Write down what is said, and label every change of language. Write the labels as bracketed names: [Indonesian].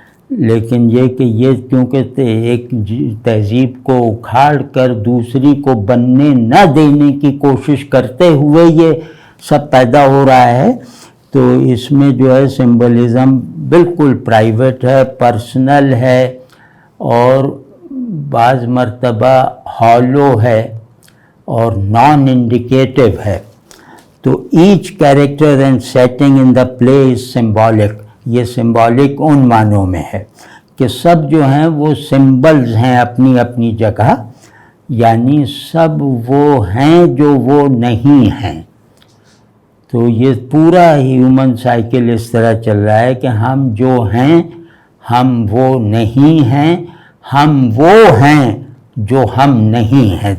[Urdu] لیکن یہ کہ یہ کیونکہ ایک تہذیب کو اکھاڑ کر دوسری کو بننے نہ دینے کی کوشش کرتے ہوئے یہ سب پیدا ہو رہا ہے، تو اس میں جو ہے سمبلزم بالکل پرائیویٹ ہے، پرسنل ہے، اور بعض مرتبہ ہالو ہے اور نان انڈیکیٹو ہے. [English] تو each character and setting in the play is symbolic. [Urdu] یہ سمبولک ان معنوں میں ہے کہ سب جو ہیں وہ سمبلز ہیں اپنی اپنی جگہ، یعنی سب وہ ہیں جو وہ نہیں ہیں. تو یہ پورا ہیومن سائیکل اس طرح چل رہا ہے کہ ہم جو ہیں ہم وہ نہیں ہیں، ہم وہ ہیں جو ہم نہیں ہیں.